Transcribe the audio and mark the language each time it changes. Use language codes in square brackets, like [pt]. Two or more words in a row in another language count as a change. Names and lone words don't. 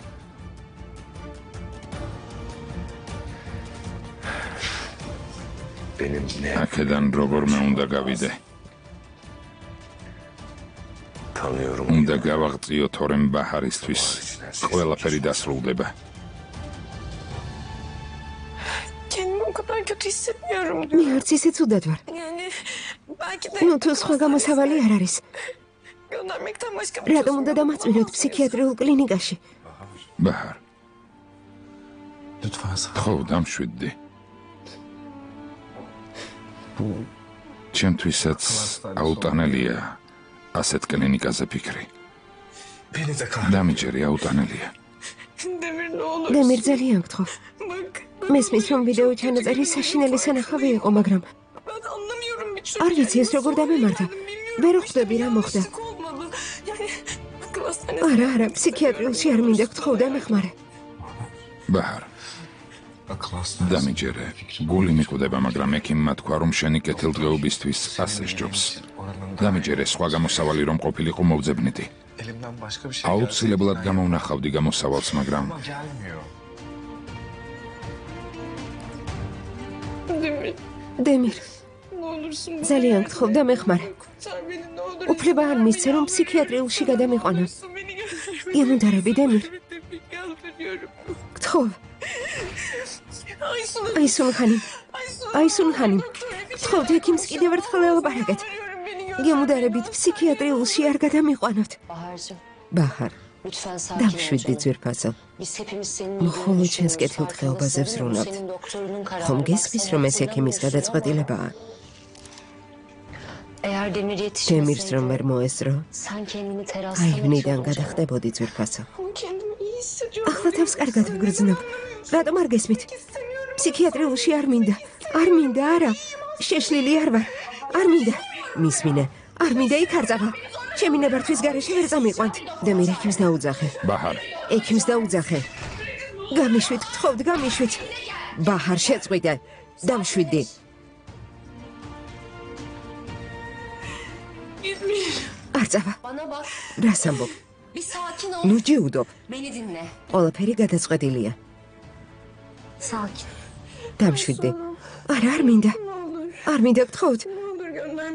[ka] აქედან როგორმე უნდა გავიდე. უნდა გავაღწიო თორემ ბაჰარისთვის ყველაფერი დასრულდება. [tr] Kendimi o kadar kötü hissetmiyorum. [ka] მე არც ისე ცუდად ვარ. [tr] Yani belki de [ka] ნუ თუ სხვა გამოსავალი არ არის. [tr] göndermekten başka bir [ka] რატომ უნდა დამაწვიროთ ფსიქიატრიულ კლინიკაში? ბაჰარ. ხო, დამშვიდდი. ჩემთვისაც აუტანელია ასეთ კლინიკაზე ფიქრი. დამიჯერი აუტანელია. [tr] Demir ne olur. [ka] დემირ ძალიან გთხოვ. [tr] Bak [ka] მესმის რომ ვიდეო ჩანაწერი საშინელი სანახავი იყო, მაგრამ [tr] ben anlamıyorum bir türlü. [ka] არ ვიცი ეს როგორ დამემართა. ვერ ხვდები რა მოხდა. [tr] Eksik olmalı. Yani akıl hastanesi. [ka] არა, ფსიქიატრიულში არ მინდა გთხოვ დამეხმარე. ბაჰარ. დამიჯერე. გული მიკვდება, მაგრამ ექიმმა თქვა, რომ შენი კეთილდღეობისთვის ასე სჯობს. დამიჯერე, სხვა გამოსავალი რომ ყოფილიყო მოვძებნიდი. აუცილებლად გამოვნახავდი გამოსავალს, მაგრამ Demir. დემირ, [tr] Ne olursun bana [ka] ძალიან [tr] yardım [ka] გთხოვ [tr] et. [ka] დამეხმარე. [tr] Kurtar beni ne olur. [ka] უფლება არ მისცე რომ ფსიქიატრიულში გადამიყვანო. [tr] Beni gönderme. [ka] გემუდარები დემირ. [tr] Yalvarıyorum. [ka] გთხოვ. Aysun. აისუნ ხანი. Aysun. აისუნ ხანი. [tr] Doktor, bir şey [ka] გთხოვ ექიმს კიდევ ერთხელ ელაპარაკეთ. [tr] yalvarıyorum, beni gönderme. [ka] გემუდარებით ფსიქიატრიულში არ გადამიყვანოთ. [tr] Bahar'cığım [ka] ბაჰარ, [tr] lütfen sakin ol [ka] დამშვიდდი [tr] canım. [ka] ძვირფასო. [tr] Biz hepimiz senin [ka] მხოლოდ [tr] iyiliğini [ka] ჩვენს [tr] düşünüyoruz. [ka] კეთილდღეობაზე [tr] Farkındasın değil mi? Bu [ka] ვზრუნავთ. [tr] senin doktorunun kararı. [ka] ხომ [tr] Bak [ka] გესმის [tr] sen [ka] რომ ეს ექიმის [tr] hatırlamıyorsun ama [ka] გადაწყვეტილებაა? [tr] eğer Demir [ka] დემირს რომ ვერ [tr] yetişmeseydi [ka] მოესწრო, [tr] sen kendini terasta [ka] აივნიდან [tr] mı [ka] გადახტებოდი ძვირფასო. [tr] Ama kendimi iyi hissediyorum. [ka] ახლა თავს კარგად ვგრძნობ. რატომ არ გესმით? [tr] İstemiyorum. [ka] ფსიქიატრიულში არ მინდა. არ მინდა, არა. შეშლილი არ ვარ. არ მინდა. მისმინე. არ მინდა იქ არ წავა. ჩემი ნებართვის გარეშე ვერ წამიყვანთ. დემირ ექიმს დაუძახე. ბაჰარ, ექიმს დაუძახე. გამიშვით, გთხოვთ, გამიშვით. ბაჰარ შეწყვიტე. დამშვიდი. [tr] Gitmeyin. [ka] არ წავა. [tr] Bana bak [ka] რას ამბობ? [tr] bir sakin ol. [ka] ნუ ჯიუდობ. [tr] Beni dinle. [ka] ყველაფერი გადაწყვეტილია. [tr] Sakin. [ka] დამშვიდი. არა, არ მინდა. [tr] Ne olur. [ka] არ მინდა, გთხოვთ. [tr] Ne olur gönderme.